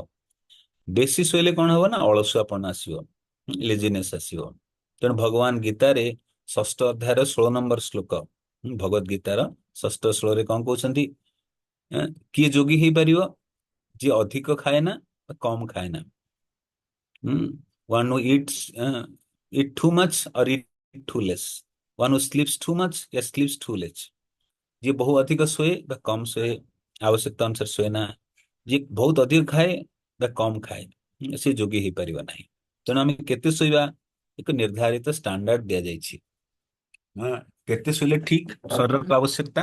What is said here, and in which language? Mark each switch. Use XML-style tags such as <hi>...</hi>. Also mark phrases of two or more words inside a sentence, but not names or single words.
<or>ବେଶୀ ଶୋଇଲେ କଣ ହବ ନା ଅଳସୁଆପଣ ଆସିବ, ଲେଜିନେସ୍ ଆସିବ। ତେଣୁ ଭଗବାନ ଗୀତାରେ ଷଷ୍ଠ ଅଧ୍ୟାୟର 16 ନମ୍ବର ଶ୍ଲୋକ, ଭଗବତ ଗୀତାର ଷଷ୍ଠ ଶ୍ଲୋକରେ କଣ କହୁଛନ୍ତି? କିଏ ଯୋଗୀ ହେଇପାରିବ? ଯିଏ ଅଧିକ ଖାଏ ନା କମ ଖାଏ ନା।</or> <en>One who eat too much or eat too less. One who sleeps too much या sleeps too less.</en> <or>ଯିଏ ବହୁ ଅଧିକ ଶୋଏ ବା କମ ଶୋଏ, ଆବଶ୍ୟକତା ଅନୁସାରେ ଶୋଏ ନା, ଯିଏ ବହୁତ ଅଧିକ ଖାଏ ବା କମ ଖାଏ, ସେ ଯୋଗୀ ହେଇପାରିବ ନାହିଁ। ତେଣୁ ଆମେ କେତେ ଶୋଇବା? ଏକ ନିର୍ଦ୍ଧାରିତ ଷ୍ଟାଣ୍ଡାର୍ଡ ଦିଆଯାଇଛି। ହଁ, କେତେ ଶୋଇଲେ ଠିକ ଶରୀରକୁ ଆବଶ୍ୟକତା?</or>